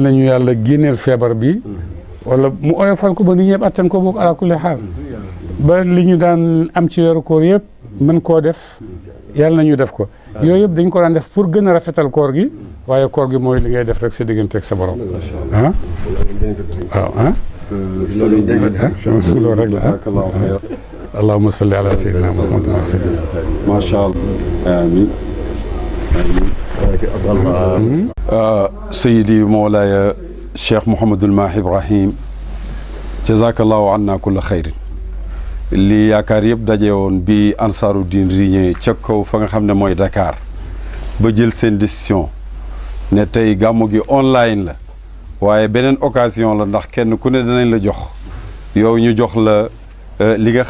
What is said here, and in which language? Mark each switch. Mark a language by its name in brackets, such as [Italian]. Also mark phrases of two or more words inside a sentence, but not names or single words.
[Wolof] nañu yàlla génneel feebar bi wala mu oyofal ko ba nit ñëpp attan ko boog [Arabic] على كل حال [Wolof] ba li ñu daan am ci weeru koor yëpp mën koo def yàlla nañu def ko yooyu yëpp dañ ko daan def pour gën a rafetal koor gi waaye koor gi mooy li ngay def rek sa diggante ak sa borom waaw loolu rek la [Arabic] اللهم صل على سيدنا محمد وسلم ما شاء الله آمين سيدي مولاي [Wolof] cheikh Mouhamadul Mahi Ibrahim [Arabic] جزاك الله عنا كل خير [Wolof] lii yaakaar yëpp daje woon bi [Arabic] أنصار الدين [Wolof] riñee ca kaw fa nga xam ne mooy Dakar ba jël seen décision ne tey gàmmu gi online la waaye beneen occasion la ndax kenn ku ne danañ la jox yow ñu jox la li nga